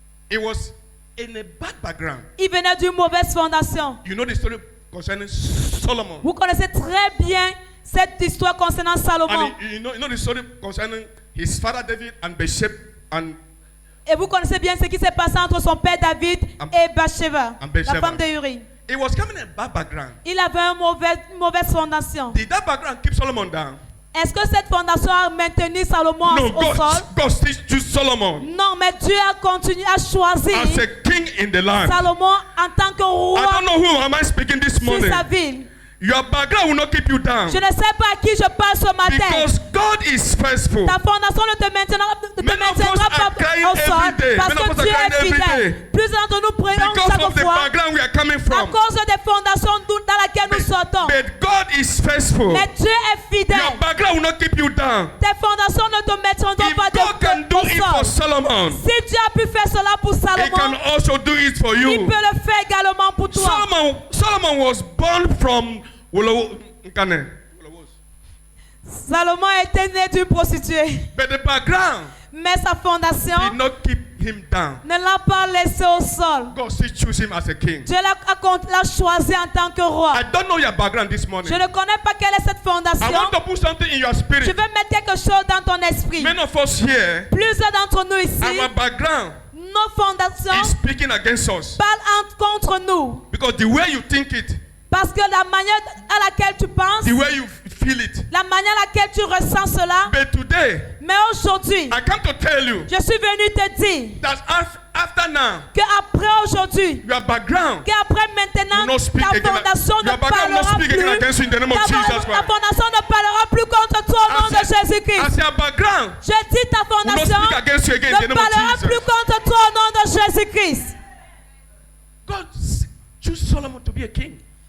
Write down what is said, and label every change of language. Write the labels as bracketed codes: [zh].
[en] He was in a bad background. [fr] il venait d'une mauvaise fondation. [en] You know the story concerning Solomon. [fr] Vous connaissez très bien cette histoire concernant Salomon. [en] And you know the story concerning his father David and Bathsheba and [fr] Et vous connaissez bien ce qui s'est passé entre son père David et Bathsheba, [en] Bathsheba. [fr] la femme de Uri. [en] he was coming in a bad background. [fr] Il avait une mauvaise fondation. [en] Did that background keep Solomon down? [fr] Est-ce que cette fondation a maintenu Salomon [en] No, [fr] au sol? [en] God still chose Solomon [fr] Non, mais Dieu a continué à choisir [en] as a king in the land. [fr] Salomon en tant que [en] I [fr] roi [en] don't know who am I speaking this [fr] sur [en] morning. [fr] sa ville. [en] Your background will not keep you down [fr] Je ne sais pas à qui je parle ce matin. [en] because God is faithful. [fr] Ta fondation ne te maintiendra [en] Many of us are [fr] pas [en] crying [fr] au sol [en] every day. [fr] parce [en] Many of [fr] que [en] us are [fr] Dieu [en] crying [fr] est [en] every [fr] fidèle. [en] day. [fr] Plus d'entre nous prions [en] Because of [fr] chaque [en] the [fr] fois [en] background we are coming [fr] à [en] from. [fr] cause des fondations dans lesquelles nous sortons. [en] But God is faithful. [fr] Mais Dieu est fidèle. [en] Your background will not keep you down. [fr] Tes fondations ne te maintiendront [en] If [fr] pas [en] God can do [fr] au [en] it for [fr] sol. [en] Solomon, [fr] Si Dieu a pu faire cela pour [en] He can [fr] Salomon, [en] also do it for [fr] il [en] you. [fr] peut le faire également pour toi. [en] Solomon was born from Nkane. [fr] Salomon était né d'une prostituée, [en] But the background [fr] mais sa fondation [en] did not keep him down. [fr] ne l'a pas laissé au sol. [en] God still chose him as a king. [fr] Dieu l'a choisi en tant que roi. [en] I don't know your background this morning. [fr] Je ne connais pas quelle est cette [en] I [fr] fondation. [en] want to put something in your [fr] Je [en] spirit. [fr] vais mettre quelque chose dans ton esprit. [en] Many of us here, [fr] Plusieurs d'entre nous ici, [en] our background [fr] nos fondations [en] is speaking against us [fr] parlent contre nous. [en] because the way you think it, [fr] Parce que la manière à laquelle tu penses, [en] the way you feel it. [fr] la manière à laquelle tu ressens cela, [en] But today, [fr] Mais aujourd'hui, [en] I come to tell you [fr] je suis venu te dire [en] that after now, [fr] qu'après aujourd'hui, [en] your background [fr] qu'après maintenant, [en] will not speak [fr] ta [en] again. [fr] fondation ne [en] Your background will not [fr] parlera [en] speak again [fr] plus. [en] against you in the name of [fr] Ta [en] Jesus Christ. [fr] fondation ne parlera plus contre toi au nom de Jésus-Christ. [en] As your background [fr] Je dis ta [en] will not [fr] fondation [en] speak against you again in the name of [fr] parlera plus [en] Jesus. [fr] contre toi au nom de Jésus-Christ. [en] God chose Solomon to be a king.